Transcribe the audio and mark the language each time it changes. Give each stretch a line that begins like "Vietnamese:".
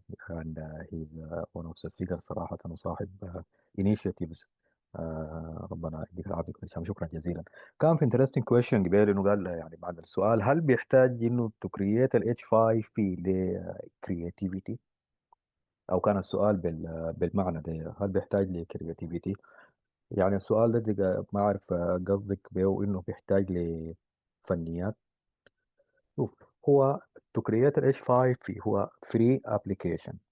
English: And he's one of the figures
Arabic: صراحة وصاحب
English: initiatives.
Arabic: ربنا يديك العافية دكتور هشام. شكرا جزيلا. كان في
English: interesting question
Arabic: قبل انه قال يعني بعد السؤال هل بيحتاج انه
English: to create
Arabic: ال H5P ل creativity، او كان السؤال بالمعنى ده هل بيحتاج ل creativity. يعني السؤال ده ما أعرف قصدك به إنه بيحتاج لفنيات. شوف، هو to create ال H5P هو free application.